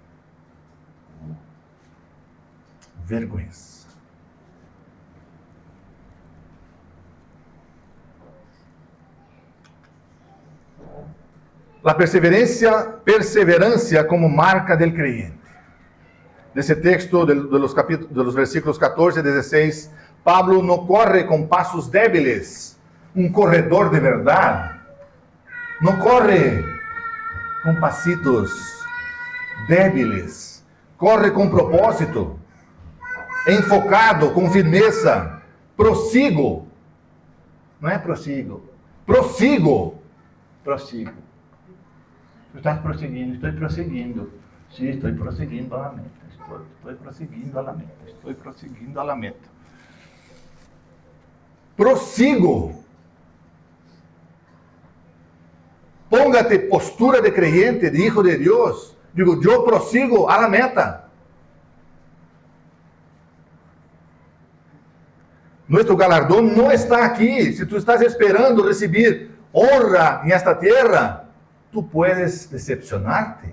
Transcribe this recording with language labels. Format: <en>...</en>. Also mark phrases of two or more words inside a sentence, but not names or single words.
<es>Vergüenza. La perseverancia como marca del creyente.</es> <pt>Nesse texto</pt> <es>de los versículos</es> <pt>14 e 16, Pablo não corre com passos débiles, um corredor de verdade. Não corre com</pt> <es>pasitos débiles,</es> <pt>corre com propósito, enfocado, com firmeza, prossigo. Não é prossigo, prossigo. Prossigo. Tu estás prosseguindo, estou prosseguindo. Sim, estou prosseguindo a meta. Estou prosseguindo a meta. Estou prosseguindo a meta. Prossigo.</pt> <es>Póngate postura de creyente, de hijo de Dios. Digo, yo prosigo a la meta. Nuestro galardón no está aquí. Si tú estás esperando recibir honra en esta tierra, tú puedes decepcionarte.</es>